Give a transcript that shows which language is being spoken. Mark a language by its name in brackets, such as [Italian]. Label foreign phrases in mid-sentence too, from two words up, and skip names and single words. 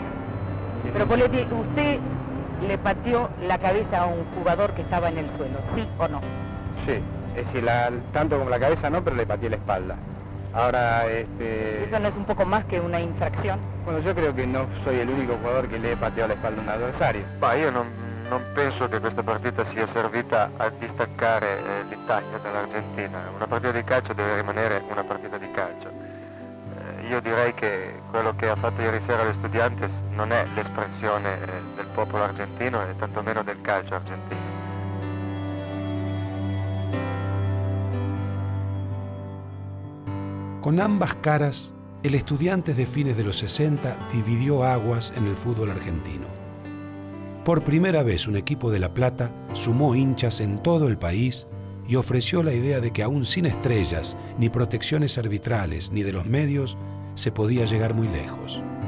[Spanish] Pero Poletti, ¿usted le pateó la cabeza a un jugador que estaba en el suelo, sí o no? Sí, es decir, tanto como la cabeza no, pero le pateé la espalda. Ahora, ¿Eso no es un poco más que [Italian] una infrazione? [Spanish] Bueno, yo creo que no soy el único jugador [Italian] che le pateò la spalla a un avversario. Ma io non penso che questa partita sia servita a distaccare l'Italia dall'Argentina. Una partita di calcio deve rimanere una partita di calcio. Io direi che quello che ha fatto ieri sera l'Estudiantes non è l'espressione del popolo argentino e tantomeno del calcio argentino. [Spanish] Con ambas caras, el Estudiantes de fines de los 60 dividió aguas en el fútbol argentino. Por primera vez un equipo de La Plata sumó hinchas en todo el país y ofreció la idea de que aún sin estrellas, ni protecciones arbitrales, ni de los medios, se podía llegar muy lejos.